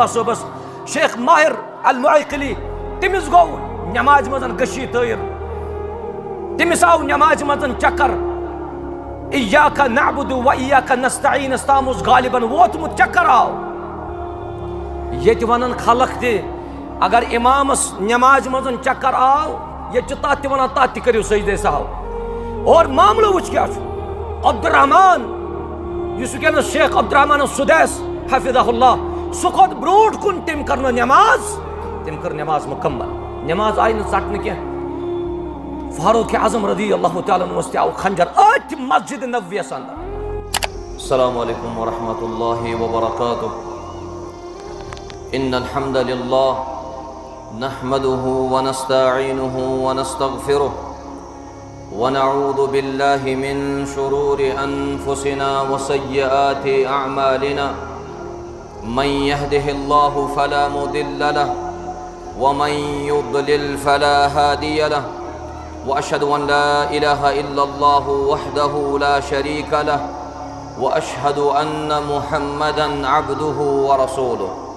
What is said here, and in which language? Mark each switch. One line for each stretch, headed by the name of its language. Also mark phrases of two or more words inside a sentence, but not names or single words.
Kashmiri: صٲبس شیخ ماہر المعقلی تٔمِس گوٚو نمازِ منٛز گٔشی تٲیِر تٔمِس آو نمازِ منٛز چکر
Arabic: ایاک نعبد و ایاک
Kashmiri: نستعینس تام اوس غالبن ووتمُت چکر آو ییٚتہِ ونان خلق تہِ اگر امامس نمازِ منٛز چکر آو ییٚتہِ چھِ تتھ تہِ ونان تتھ تہِ کٔرِو سجدے سہو اور معاملہٕ وٕچھ کیٛاہ چھُ عبدالرحمان یُس وٕنکٮ۪نس شیخ عبدالرحمان سُدیس
Arabic: حفظہ اللہ
Kashmiri: سُہ کھوٚت برونٛٹھ کُن تٔمۍ کرنٲو نماز تٔمۍ کٔر نماز مُکمل نماز آیہِ نہٕ ژٹنہٕ کینٛہہ فاروق اعظم
Arabic: رضی اللہ تعالیٰ
Kashmiri: عنہس تہِ آو کھنجر أتھۍ مسجد نبویس انٛدر
Arabic: السلام علیکم ورحمۃ اللہ وبرکاتہ ان الحمد للہ نحمده ونستعینه ونستغفره ونعوذ بالله من شرور انفسنا وسيئات اعمالنا من يهده الله فلا مضل له ومن يضلل فلا هادي له واشهد ان لا اله الا الله وحده لا شريك له واشهد ان محمدا عبده ورسوله